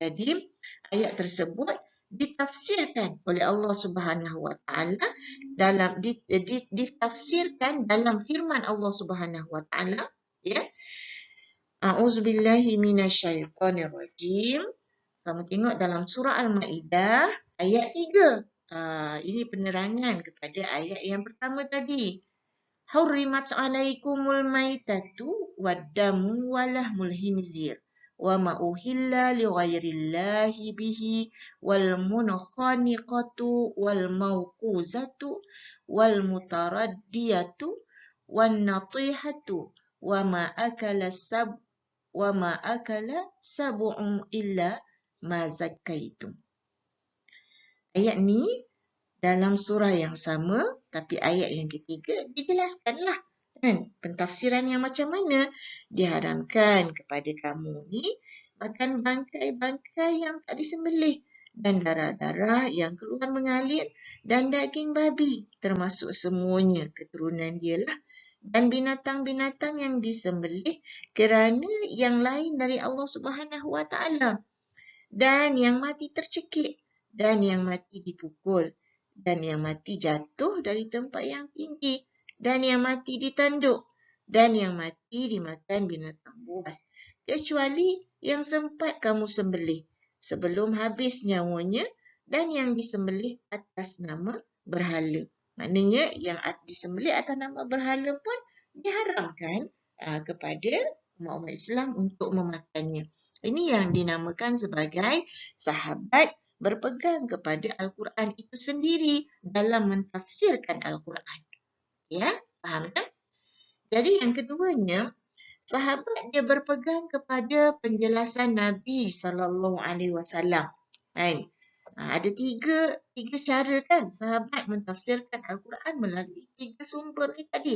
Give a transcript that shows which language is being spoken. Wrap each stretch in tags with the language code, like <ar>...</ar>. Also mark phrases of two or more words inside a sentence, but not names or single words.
<ms>Jadi ayat tersebut ditafsirkan oleh Allah</ms> <ar>سبحانه وتعالى</ar> <ms>ditafsirkan dalam firman Allah</ms> <ar>سبحانه وتعالى,</ar> <ms>ya.</ms> <ar>أعوذ بالله من الشيطان الرجيم.</ar> <ms>Kamu tengok dalam surah Al-Maidah ayat 3. Ini penerangan kepada ayat yang pertama tadi.</ms> <ar>حرمت عليكم الميتة والدم ولحم الخنزير وما أهل لغير الله به والمنخنقة والموقوذة والمتردية والنطيحة وما أكل سبع إلا ما ذكيتم.</ar> <ms>Ayat ni dalam surah yang sama, tapi ayat yang ketiga dijelaskanlah, kan, pentafsiran yang macam mana. Diharamkan kepada kamu ni makan bangkai-bangkai yang tak disembelih dan darah-darah yang keluar mengalir dan daging babi, termasuk semuanya keturunan dia lah, dan binatang-binatang yang disembelih kerana yang lain dari Allah</ms> <ar>سبحانه وتعالى,</ar> <ms>dan yang mati tercekik, dan yang mati dipukul, dan yang mati jatuh dari tempat yang tinggi, dan yang mati ditanduk, dan yang mati dimakan binatang buas, kecuali yang sempat kamu sembelih sebelum habis nyawanya, dan yang disembelih atas nama berhala. Maknanya yang disembelih atas nama berhala pun diharamkan kepada umat-umat Islam untuk memakannya. Ini yang dinamakan sebagai sahabat berpegang kepada Al-Quran itu sendiri dalam mentafsirkan Al-Quran. Ya, faham tak? Jadi yang keduanya, sahabat dia berpegang kepada penjelasan Nabi SAW. Kan? Ada tiga cara, kan, sahabat mentafsirkan Al-Quran melalui tiga sumber ni tadi.</ms>